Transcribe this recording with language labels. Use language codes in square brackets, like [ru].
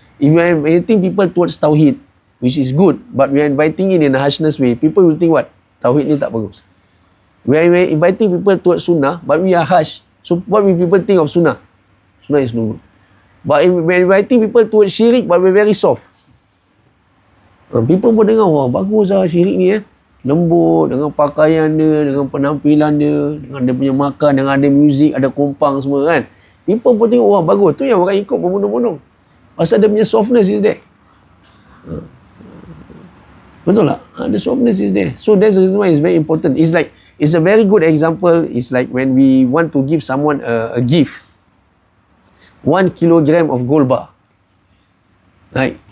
[en] If you are inviting people towards tauhid, which is good, but we are inviting it in a harshness way, people will think what? [ms] Tauhid ni tak bagus. [en] We are inviting people towards sunnah, but we are harsh. So what will people think of sunnah? Sunnah is no good. But if we are inviting people towards syirik, but we are very soft. [ms] People pun dengar, wah bagus lah syirik ni lembut, dengan pakaian dia, dengan penampilan dia, dengan dia punya makan, dengan ada muzik, ada kompang semua kan. People pun tengok, wah bagus. Tu yang orang ikut berbondong-bondong. Pasal dia punya [en] softness is there. [ms] Betul tak? [en] The softness is there. So that's the reason why it's very important. It's like, it's a very good example. It's like when we want to give someone a gift. 1 kilogram of gold bar. Right?